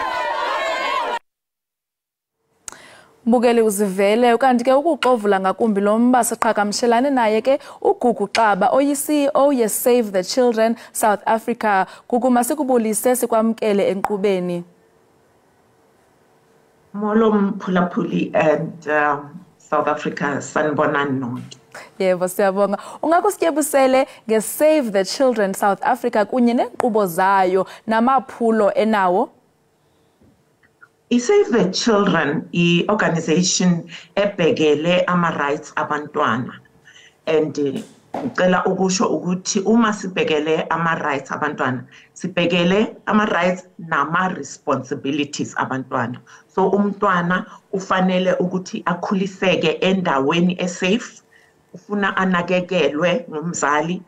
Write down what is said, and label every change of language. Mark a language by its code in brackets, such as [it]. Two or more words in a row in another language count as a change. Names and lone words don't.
[xh] Mbukeli uzivele ukanti ke ukuxovula ngakumbi lo mba siqhagamshelane naye ke uGugu Xaba oyi-CEO ye-Save the Children South Africa. Gugu, masikubulise sikwamkele enkqubeni. Molo Mphulaphuli and South Africa sanibonani nonke. Yebo siyabonga. Ungakusityebusele nge-Save the Children South Africa kunye nenkqubo zayo namaphulo enawo? [zu] I-Save the Children i-organization ebhekele ama-rights abantwana, and ngicela ukusho ukuthi uma sibhekele ama-rights abantwana sibhekele ama-rights nama-responsibilities abantwana. So umntwana ufanele ukuthi akhuliseke endaweni esafe, ufuna anakekelwe ngumzali